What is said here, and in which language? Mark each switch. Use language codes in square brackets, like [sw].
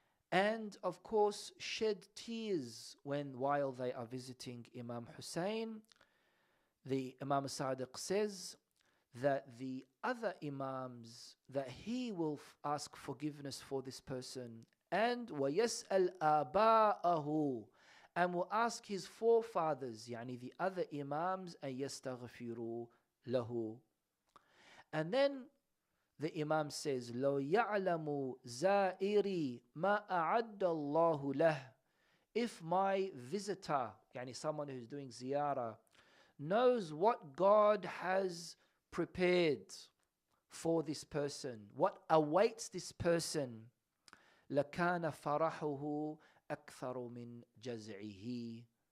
[en] and of course shed tears while they are visiting Imam Hussein, the Imam Sadiq says that the other Imams, that he will ask forgiveness for this person, and [ar] وَيَسْأَلْ آبَاءَهُ, [en] and will ask his forefathers, yani the other Imams, [ar] أَن يَسْتَغْفِرُوا لَهُ. [en] And then the Imam says, [ar] لَوْ يَعْلَمُ زَائِرِي مَا أَعَدَّ اللَّهُ لَهُ. [en] If my visitor, yani someone who's doing ziyarah, knows what God has prepared for this person, what awaits this person, [ar] لَكَانَ فَرَحُهُ أَكْثَرُ مِنْ جَزْعِهِ.